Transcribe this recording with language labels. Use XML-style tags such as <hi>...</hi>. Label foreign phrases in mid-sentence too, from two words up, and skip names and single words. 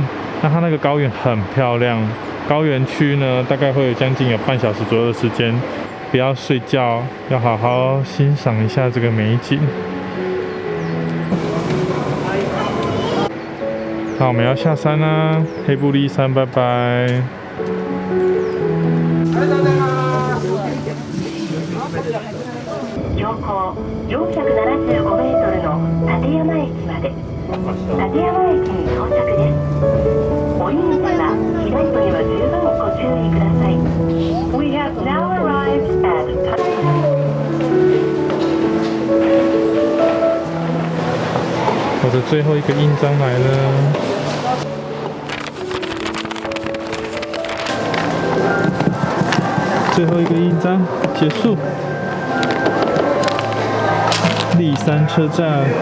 <zh>那它那个高原很漂亮，高原区呢，大概会有将近有半小时左右的时间。不要睡觉，要好好欣赏一下这个美景。好，我们要下山啦，黑布利山，拜拜。</zh> <ja>標高475メートルの立山駅まで。立山駅に到着です。お荷物は機内部には十分ご注意ください。</ja> <en>We have now arrived at</en> <zh>我的最后一个印章来了。最后一个印章结束。立山车站。</zh>